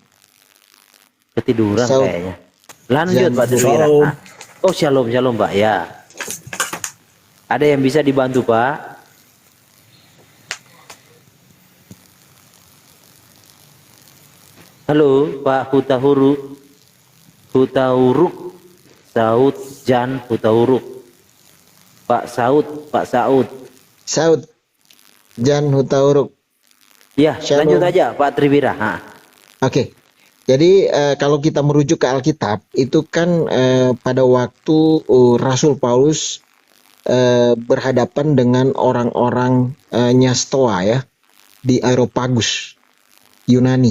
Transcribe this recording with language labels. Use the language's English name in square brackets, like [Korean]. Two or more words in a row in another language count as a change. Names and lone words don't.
[Indonesian] Ketiduran Saud. kayaknya. Lanjut Shalom. Pak Triwira. Shalom. Oh shalom shalom Pak ya. Ada yang bisa dibantu Pak? Halo Pak Huta Huruk. Huta Huruk. Saud Jan Huta Huruk. Pak Saud, Pak Saud. Saud. Jan Hutauruk. Ya, Shalom. lanjut aja Pak Triwira. Ha. Oke. Jadi kalau kita merujuk ke Alkitab itu kan pada waktu Rasul Paulus berhadapan dengan orang-orang Nyastoa ya di Areopagus, Yunani.